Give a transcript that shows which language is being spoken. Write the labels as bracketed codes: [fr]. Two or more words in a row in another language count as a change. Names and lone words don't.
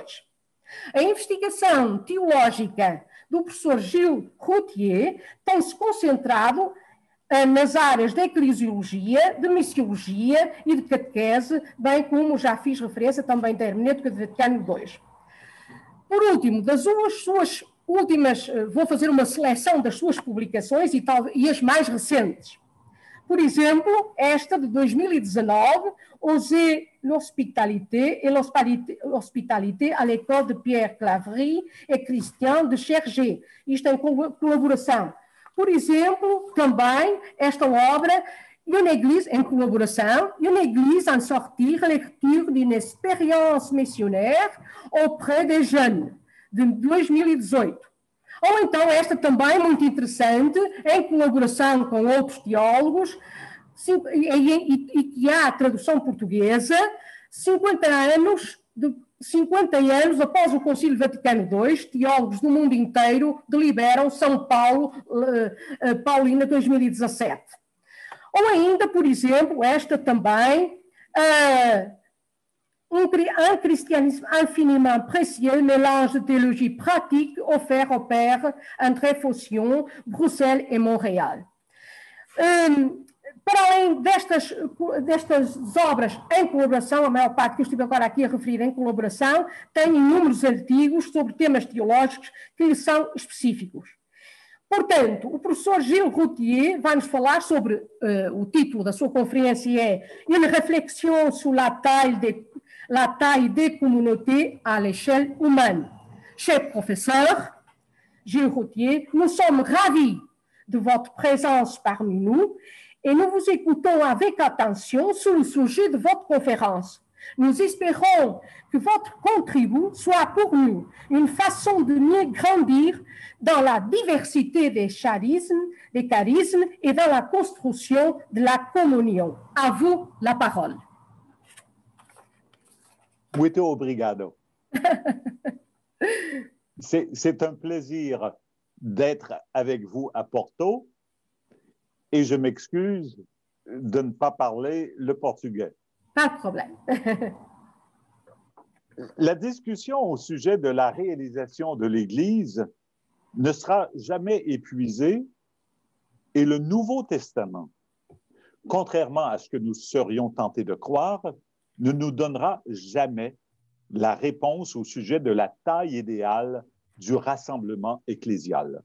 [pt] A investigação teológica do professor Gilles Routier tem-se concentrado nas áreas da eclesiologia, de missiologia e de catequese, bem como já fiz referência também da hermenêutica do Vaticano II. Por último, das suas últimas, vou fazer uma seleção das suas publicações e as mais recentes. Por exemplo, esta de 2019, Oser l'hospitalité et l'hospitalité à l'école de Pierre Claverie et Christian de Chergé. Isto em colaboração. Por exemplo, também esta obra, Une Église, em colaboração, Une Église en sortir, lecture d'une expérience missionnaire auprès des jeunes, de 2018. Ou então esta também muito interessante, em colaboração com outros teólogos, e que há tradução portuguesa, 50 anos após o Concílio Vaticano II, teólogos do mundo inteiro deliberam São Paulo, Paulina 2017. Ou ainda, por exemplo, esta também, un christianisme infiniment précieux, mélange de théologie pratique offert au père André Faution, Bruxelles e Montréal. Para além destas obras em colaboração, a maior parte que eu estive agora aqui a referir em colaboração, tem inúmeros artigos sobre temas teológicos que lhe são específicos. Portanto, o professor Gilles Routier vai nos falar sobre, o título da sua conferência é Une réflexion sur la taille des communautés à l'échelle humaine. [fr] Cher professeur Gilles Routier, nous sommes ravis de votre présence parmi nous et nous vous écoutons avec attention sur le sujet de votre conférence. Nous espérons que votre contribution soit pour nous une façon de mieux grandir dans la diversité des charismes et dans la construction de la communion. À vous la parole. [pt] Muito obrigado. [fr] C'est un plaisir d'être avec vous à Porto et je m'excuse de ne pas parler le portugais. Pas de problème. La discussion au sujet de la réalisation de l'Église ne sera jamais épuisé et le Nouveau Testament, contrairement à ce que nous serions tentés de croire, ne nous donnera jamais la réponse au sujet de la taille idéale du rassemblement ecclésial.